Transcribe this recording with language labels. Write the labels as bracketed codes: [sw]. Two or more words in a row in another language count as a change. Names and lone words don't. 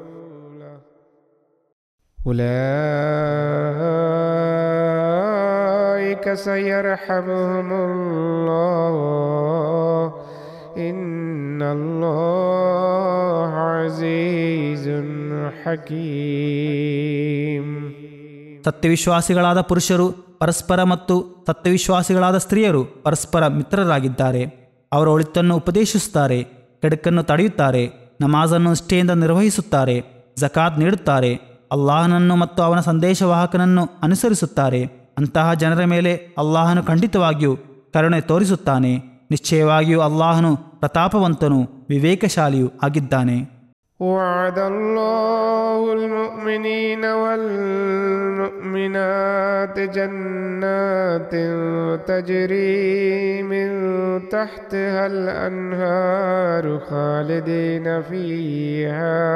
[ar] أولئك سيرحمهم الله إن الله عزيز حكيم. [kn] ಸತ್ಯವಿಶ್ವಾಸಿಗಳಾದ ಪುರುಷರು ಪರಸ್ಪರ ಮತ್ತು ಸತ್ಯವಿಶ್ವಾಸಿಗಳಾದ ಸ್ತ್ರೀಯರು ಪರಸ್ಪರ ಮಿತ್ರರಾಗಿದ್ದಾರೆ. ಅವರ ಒಳಿತನ್ನು ಉಪದೇಶಿಸುತ್ತಾರೆ, ಕೆಡುಕನ್ನು ತಡೆಯುತ್ತಾರೆ, ನಮಾಜನ್ನು ನಿಷ್ಠೆಯಿಂದ ನಿರ್ವಹಿಸುತ್ತಾರೆ, ಜಕಾತ್ ನೀಡುತ್ತಾರೆ, ಅಲ್ಲಾಹನನ್ನು ಮತ್ತು ಅವನ ಸಂದೇಶವಾಹಕನನ್ನು ಅನುಸರಿಸುತ್ತಾರೆ. ಅಂತಹ ಜನರ ಮೇಲೆ ಅಲ್ಲಾಹನು ಖಂಡಿತವಾಗಿಯೂ ಕರುಣೆ ತೋರಿಸುತ್ತಾನೆ. ನಿಶ್ಚಯವಾಗಿಯೂ ಅಲ್ಲಾಹನು ಪ್ರತಾಪವಂತನು, ವಿವೇಕಶಾಲಿಯೂ ಆಗಿದ್ದಾನೆ. [ar] وعد الله المؤمنين والمؤمنات جنات تجري من تحتها الأنهار خالدين فيها